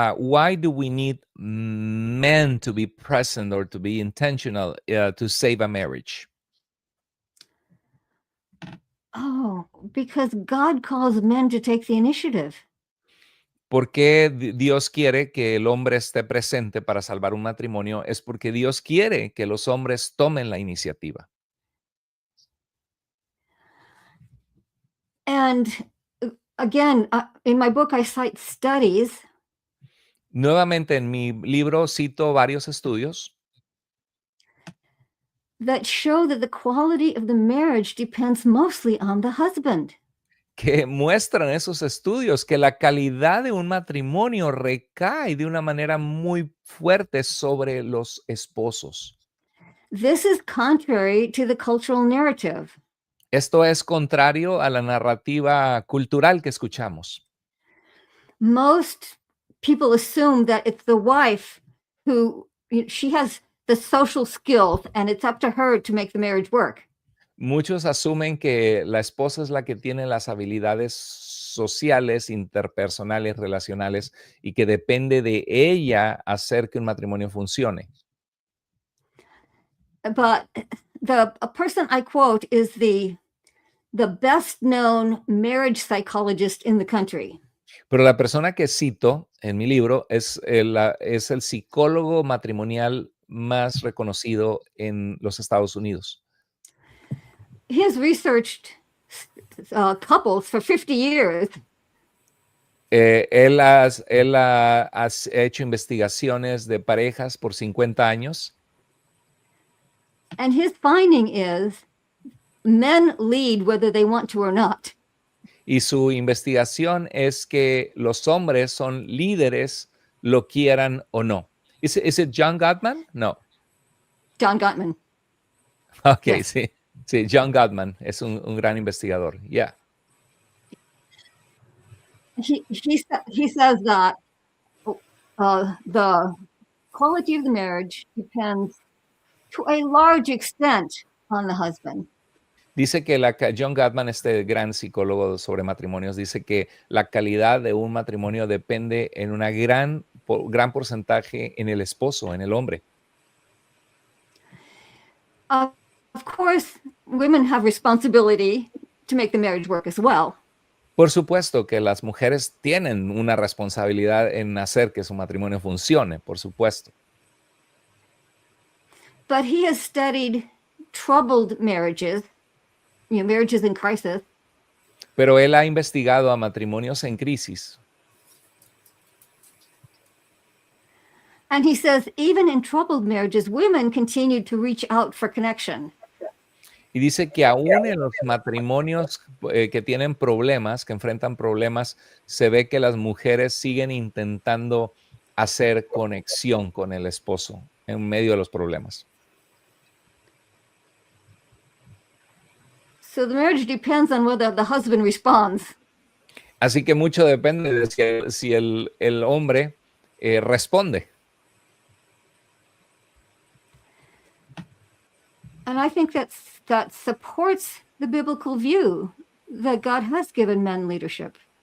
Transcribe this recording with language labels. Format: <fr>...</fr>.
<en>Why do we need men to be present or to be intentional to save a marriage? Oh, because God calls men to take the initiative.</en> <es>¿Por qué Dios quiere que el hombre esté presente para salvar un matrimonio? Es porque Dios quiere que los hombres tomen la iniciativa.</es> <en>And again, in my book, I cite studies</en> <es>Nuevamente en mi libro cito varios estudios</es> <en>that show that the quality of the marriage depends mostly on the husband.</en> <es>que muestran esos estudios que la calidad de un matrimonio recae de una manera muy fuerte sobre los esposos.</es> <en>This is contrary to the cultural narrative.</en> <es>Esto es contrario a la narrativa cultural que escuchamos.</es> <en>Most people assume that it's the wife who she has the social skills and it's up to her to make the marriage work.</en> <es>Muchos asumen que la esposa es la que tiene las habilidades sociales, interpersonales, relacionales y que depende de ella hacer que un matrimonio funcione.</es> <en>But a person I quote is the best known marriage psychologist in the country.</en> <es>Pero la persona que cito en mi libro es el psicólogo matrimonial más reconocido en los Estados Unidos.</es> <en>He has researched couples for 50 years.</en> <es>Él ha hecho investigaciones de parejas por 50 años.</es> <en>And his finding is men lead whether they want to or not.</en> <es>Y su investigación es que los hombres son líderes, lo quieran o no.</es> <en>¿Es it John Gottman? No. John Gottman. Ok, Yes.</en> <es>sí. Sí, John Gottman es un gran investigador.</es> <en>Yeah. He says that the quality of the marriage depends to a large extent on the husband.</en> <es>Dice que John Gottman, este gran psicólogo sobre matrimonios, dice que la calidad de un matrimonio depende en una gran porcentaje en el esposo, en el hombre.</es> <en>Of course, women have responsibility to make the marriage work as well.</en> <es>Por supuesto que las mujeres tienen una responsabilidad en hacer que su matrimonio funcione, por supuesto.</es> <en>But he has studied troubled marriages, marriages in crisis.</en> <es>Pero él ha investigado a matrimonios en crisis.</es> <en>And he says, even in troubled marriages, women continue to reach out for connection.</en> <es>Y dice que aún en los matrimonios que tienen problemas, que enfrentan problemas, se ve que las mujeres siguen intentando hacer conexión con el esposo en medio de los problemas.</es> <en>So the marriage depends on whether the husband responds.</en> <es>Así que mucho depende de si el hombre responde.</es> <en>And I think that supports the biblical view that God has given men leadership.</en>